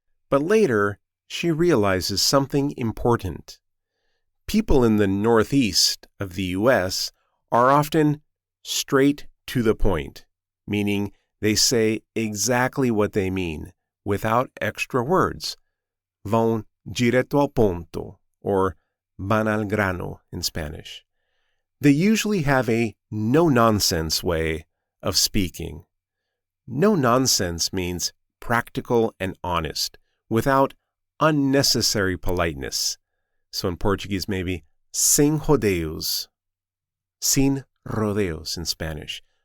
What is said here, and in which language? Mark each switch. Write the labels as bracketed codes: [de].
[en] But later, she realizes something important. People in the Northeast of the U.S. are often straight to the point, meaning they say exactly what they mean, without extra words. [pt] Vão direto ao ponto, [en] or [es] van al grano [en] in Spanish. They usually have a no-nonsense way of speaking. No-nonsense means practical and honest, without unnecessary politeness. So in Portuguese, maybe [es] sin rodeos. Sin rodeos [en] in Spanish.